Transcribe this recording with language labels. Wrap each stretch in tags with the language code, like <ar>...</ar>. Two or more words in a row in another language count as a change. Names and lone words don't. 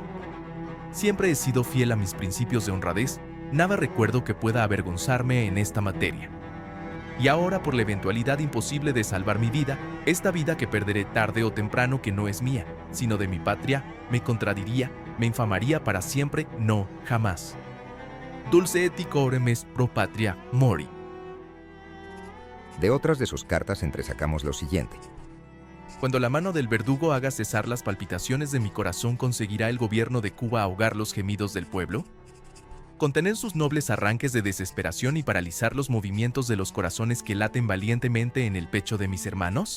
<es>Siempre he sido fiel a mis principios de honradez, nada recuerdo que pueda avergonzarme en esta materia. Y ahora, por la eventualidad imposible de salvar mi vida, esta vida que perderé tarde o temprano que no es mía, sino de mi patria, me contradiría, me infamaría para siempre, no, jamás.</es> <la>Dulce et icorem est pro patria mori.</la> <es>De otras de sus cartas entresacamos lo siguiente. Cuando la mano del verdugo haga cesar las palpitaciones de mi corazón, ¿conseguirá el gobierno de Cuba ahogar los gemidos del pueblo? ¿Contener sus nobles arranques de desesperación y paralizar los movimientos de los corazones que laten valientemente en el pecho de mis hermanos?</es>